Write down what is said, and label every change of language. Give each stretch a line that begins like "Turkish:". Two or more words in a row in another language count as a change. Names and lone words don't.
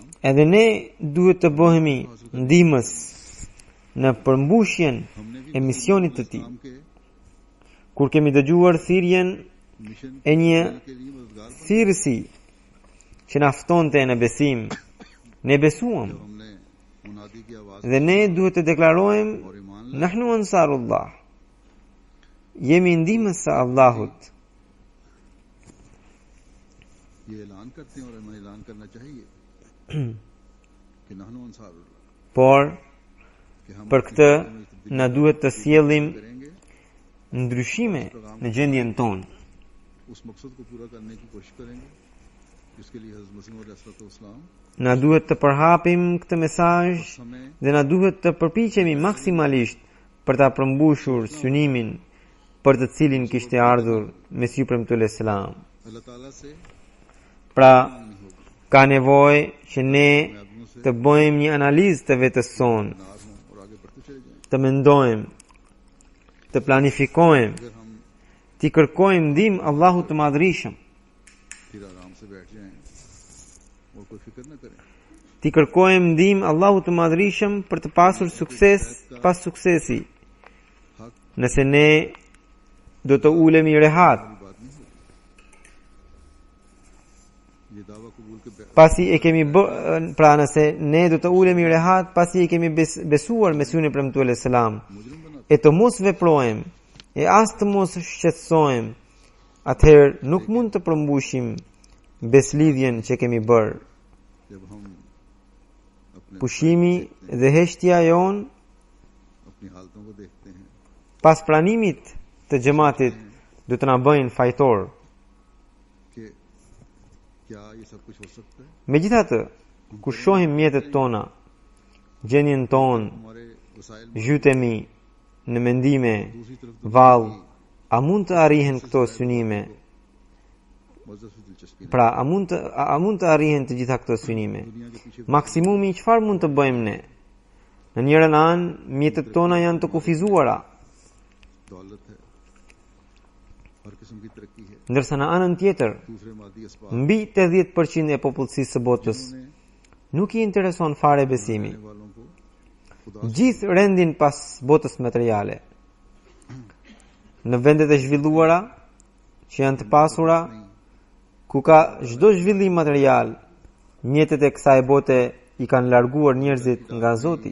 Albanian: Edhe ne duhet të bëhemi ndihmës në përmbushjen e misionit të tij.
Urdu: के
Albanian: Kur kemi dëgjuar thirrjen
Urdu: मिशन
Albanian: e një
Urdu: کے لیے مددگار بنے.
Albanian: thirrësi që na ftonte në besim, ne besuam
Urdu: جب ہم نے منادی کی آواز
Albanian: dhe ne duhet të deklarojmë
Urdu: اور ایمان لائے,
Arabic: نحن أنصار الله.
Albanian: Jemi ndihmës së Allahut.
Urdu: یہ اعلان کرتے ہیں اور ہمیں اعلان کرنا چاہیے کہ
Arabic: نحن أنصار الله
Albanian: Por
Urdu: کہ ہم
Albanian: për këtë na duhet të sjellim
Urdu: करेंगे
Albanian: ndryshime në gjendjen tonë.
Urdu: اس مقصد کو پورا کرنے کی کوشش کریں گے جس کے لیے حضرت مسیح مولا
Arabic: صلی اللہ علیہ وسلم
Albanian: Na duhet të përhapim këtë mesazh
Urdu: हमें
Albanian: dhe na duhet të përpiqemi maksimalisht për ta përmbushur synimin për të cilin kishte ardhur Mesihu Premtuar
Arabic: علیہ السلام.
Urdu: اللہ تعالیٰ سے
Albanian: Pra,
Urdu: نہیں ہوگا
Albanian: ka nevojë që ne
Urdu: میں آدمیوں سے
Albanian: të bëjmë një analizë të vetës sonë,
Urdu: ناراض ہوں اور آگے بڑھتے چلے جائیں
Albanian: të mendojmë, të planifikojmë,
Urdu: اگر ہم
Albanian: të kërkojmë ndihmë Allahut të Madhërisëm,
Urdu: پھر آرام سے بیٹھ جائیں اور کوئی فکر نہ کریں
Albanian: të kërkojmë ndihmë Allahut të Madhërisëm për të pasur sukses pas suksesi.
Urdu: हक
Albanian: Nëse ne do të ulemi rehat,
Urdu: والی بات نہیں ہوگی یہ دعویٰ قبول کے
Albanian: pasi e kemi pra nëse ne do të ulemi rehat pasi e kemi besuar Mesihun e Premtuar
Arabic: علیہ السلام,
Urdu: مجرم بنا
Albanian: e të mos veprojmë, e as të mos shqetësojmë, atëherë nuk mund të përmbushim beslidhjen që kemi bërë.
Urdu: جب ہم اپنے
Albanian: Pushimi dhe heshtja jon
Urdu: اپنی حالتوں کو دیکھتے ہیں
Albanian: pas pranimit të xhamatit do të na bëjnë fajtor.
Urdu: کہ کیا یہ سب کچھ ہو سکتا ہے
Albanian: Megjithatë, kur shohim mjetet tona, gjendjen tonë,
Urdu: ہمارے وسائل
Albanian: zhytemi në mendime,
Urdu: دوسری طرف
Albanian: vallë, a mund të arrihen këto synime?
Urdu: مذہب سے دلچسپی نہیں
Albanian: Pra, a mund të arrihen të gjitha këto synime?
Urdu: دنیا کے پیچھے
Albanian: Maksimumi çfarë mund të bëjmë ne? Në njërin anë, mjetet tona janë të kufizuara,
Urdu: دولت ہے ہر قسم کی ترقی ہے
Albanian: ndërsa në anën tjetër,
Urdu: دوسرے مادی اسباب
Albanian: mbi 80% e popullsisë së botës
Urdu: जिन्होंने
Albanian: nuk i intereson fare besimi.
Urdu: رہنے والوں کو خدا
Albanian: Gjithë rendin pas botës materiale. Në vendet e zhvilluara, që janë të pasura, ku ka çdo zhvillim material, mjetet e kësaj bote i kanë larguar njerëzit nga Zoti.